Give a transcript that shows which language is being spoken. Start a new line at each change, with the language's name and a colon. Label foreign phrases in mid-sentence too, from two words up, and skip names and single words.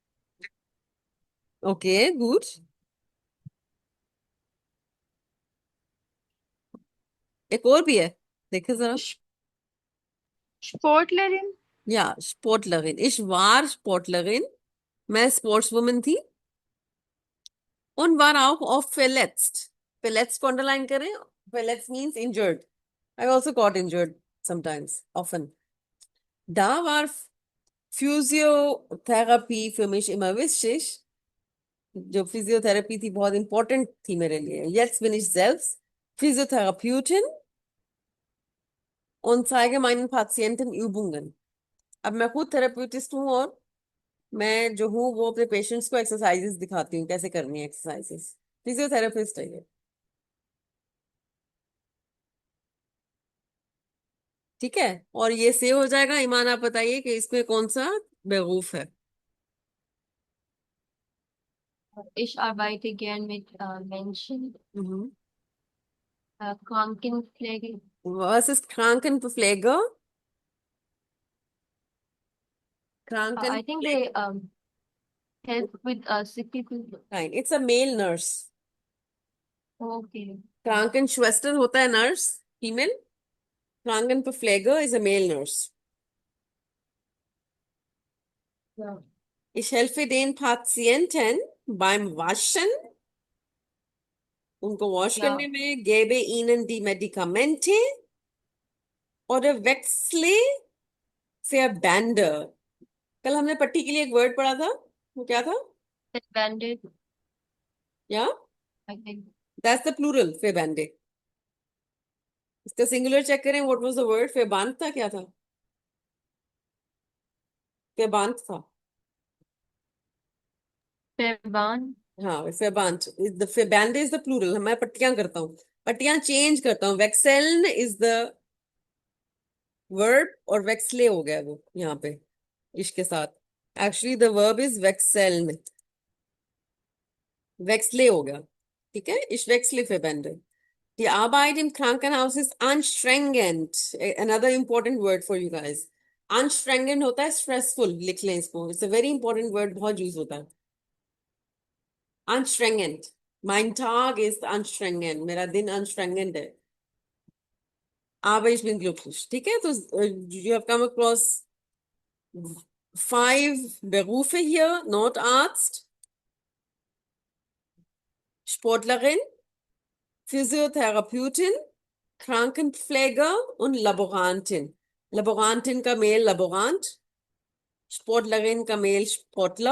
Hindi: ओके, गुड. एक और भी है, देखे जरा.
German: Sportlerin. Ja Sportlerin. Ich war Sportlerin.
Hindi: मैं स्पोर्ट्स वुमन थी.
German: Und war auch oft verletzt. verletzt
Hindi: को अंडरलाइन करें.
English: verletzt मीन्स injured. I also got injured sometimes, often.
German: Da war Physiotherapie für mich immer wichtig.
Hindi: जो फिजियोथेरेपी थी बहुत इंपॉर्टेंट थी मेरे लिए.
German: Jetzt bin ich selbst Physiotherapeutin und zeige meinen Patienten Übungen.
Hindi: अब मैं खुद थेरेपिस्ट हूँ और मैं जो हूँ वो अपने पेशेंट्स को एक्सरसाइजेस दिखाती हूँ, कैसे करनी है एक्सरसाइजेस. फिजियोथेरेपिस्ट है ये. ठीक है, और ये सेव हो जाएगा. ईमान, आप बताइए कि इसमें कौन सा बेवकूफ है?
German: Ich arbeite gern mit Menschen. Mhm. Krankenpflege. Was ist Krankenpflege? Kranken
English: I think they help with sick people. Fine. It's a male nurse. Okay.
Hindi: Krankenschwester होता है
English: nurse, female. Krankenpfleger is a male nurse. Yeah.
German: Ich helfe den Patienten beim Waschen.
Hindi: उनको वॉश
English: Yeah.
Hindi: करने में,
German: gebe ihnen die Medikamente oder wechsle Verbände.
Hindi: कल हमने पट्टी के लिए एक वर्ड पढ़ा था, वो क्या था?
German: Bandit,
Hindi: या
English: I think. That's the plural, Verbände.
Hindi: इसका सिंगुलर चेक करें,
English: What was the word?
Hindi: Verband था, क्या था? Verband था।
German: Verband.
Hindi: हाँ,
German: Verband.
English: The Verbände is the plural.
Hindi: मैं पट्टियां करता हूँ, पट्टियां चेंज करता हूँ।
English: Wechseln is the verb
Hindi: और wechsle हो गया वो यहाँ पे इसके साथ।
English: Actually the verb is wechseln,
Hindi: wechsle हो गया, ठीक है?
German: Ich wechsle Verbände. Die Arbeit im Krankenhaus ist anstrengend.
English: Another important word for you guys.
Hindi: Anstrengend होता है stressful, लिख लें इसको।
English: It's a very important word,
Hindi: बहुत यूज होता है।
German: Anstrengend. Mein Tag ist anstrengend.
Hindi: मेरा दिन anstrengend है।
German: Aber ich bin glücklich.
Hindi: ठीक है?
English: तो you have come across 5 Berufe hier.
German: Notarzt, Sportlerin, Physiotherapeutin, Krankenpfleger und Laborantin.
Hindi: Laborantin का मेल Laborant, Sportlerin का मेल Sportler.